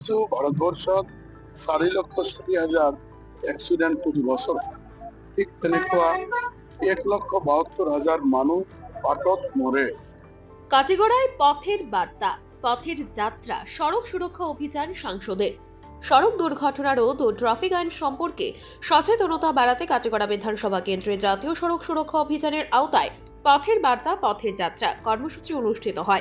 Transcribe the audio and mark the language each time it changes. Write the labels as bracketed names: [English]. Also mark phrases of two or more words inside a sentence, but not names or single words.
[Assamese] ভাৰতবৰ্ষত 4,60,000 এক্সিডেণ্ট প্ৰতি বছৰ, ঠিক তেনেকুৱা 1,72,000 মানুহ বাটত মৰে। [Bangla] কাটিগড়ায় পথের বার্তা, পথের যাত্রা, সড়ক সুরক্ষা অভিযান সাংসদের। সড়ক দুর্ঘটনা রোধ ও ট্রাফিক আইন সম্পর্কে সচেতনতা বাড়াতে কাটিগড়া বিধানসভা কেন্দ্রে জাতীয় সড়ক সুরক্ষা অভিযানের আওতায় পথের বার্তা, পথের যাত্রা কর্মসূচি অনুষ্ঠিত হয়।